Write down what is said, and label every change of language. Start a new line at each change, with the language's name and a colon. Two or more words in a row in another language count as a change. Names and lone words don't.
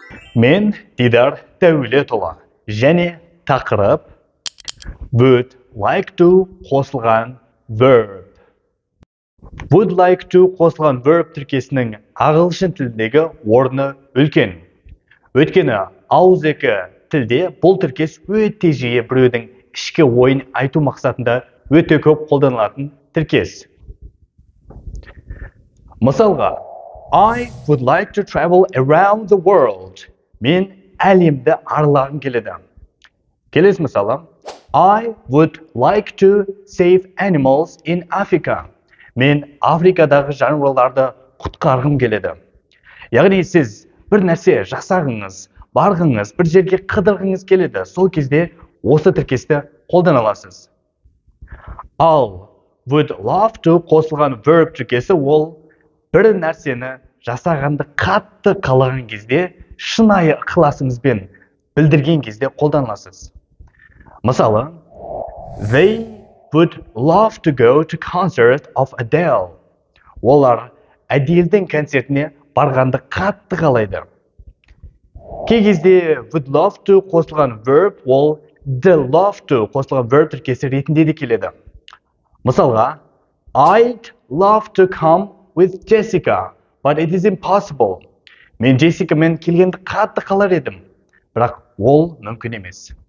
Kazakh: Мен Дидар Дәулетұлы және тақырып
English: would like to
Kazakh: қосылған verb.
English: Would like to
Kazakh: қосылған verb тіркесінің ағылшын тіліндегі орны үлкен. Өйткені ауызекі тілде бұл тіркес өте жиі біреудің ішкі ойын айту мақсатында өте көп қолданылатын тіркес. Мысалға,
English: I would like to travel around the world.
Kazakh: Мен әлемді аралағым келеді. Келесі мысалы,
English: I would like to save animals in Africa.
Kazakh: Мен Африкадағы жануарларды құтқарғым келеді. Яғни сіз бір нәрсе жасағыңыз, барғыңыз, бір жерге қыдырғыңыз келеді. Сол кезде осы тіркесті қолдана аласыз. Ал
English: would love to
Kazakh: қосылған verb тіркесі ол бір нәрсені жасағанды қатты қалаған кезде, шынайы ықыласыңызбен білдірген кезде қолданыласыз. Мысалы,
English: they would love to go to concert of Adele.
Kazakh: Олар Аделдің концертіне барғанды қатты қалайды. Кей кезде
English: would love to
Kazakh: қосылған verb ол
English: the love to
Kazakh: қосылған verb тіркесі ретінде де келеді. Мысалға,
English: I'd love to come with Jessica, but it is impossible.
Kazakh: Мен Джессикамен келгенді қатты қалар едім, бірақ ол мүмкін емес.